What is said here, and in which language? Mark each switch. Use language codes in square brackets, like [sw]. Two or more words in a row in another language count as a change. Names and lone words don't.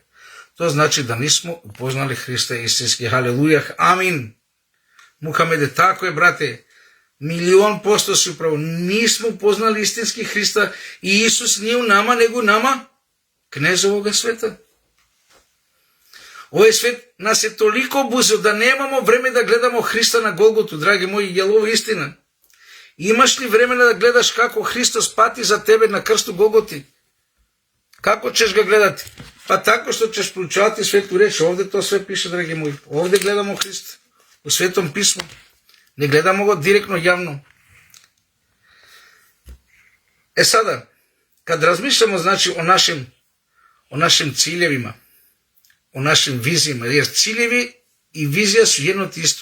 [sr] To znači da nismo upoznali Hrista istinski, haleluja, amin. Muhamede, tako je, brate, 1,000,000% si upravo, nismo upoznali istinski Hrista i Isus nije u nama, nego u nama knez ovoga sveta. [mk] Овој свет нас е толико обузел да немамо време да гледамо Христа на Голготу, драги мои, јел ова истина? [sr] Имаш ли време да гледаш како Христос пати за тебе на крсту Голготи? Како ćeš ga gledati? Pa tako što ćeš proučavati svetu reč. Ovde to sve piše, dragi moji. Ovde gledamo Hrista u Svetom pismu. Ne gledamo go direktno, javno. E sada, kad razmišljamo znači o našim ciljevima, o našim vizijama, jer ciljevi i vizija su jedno te isto.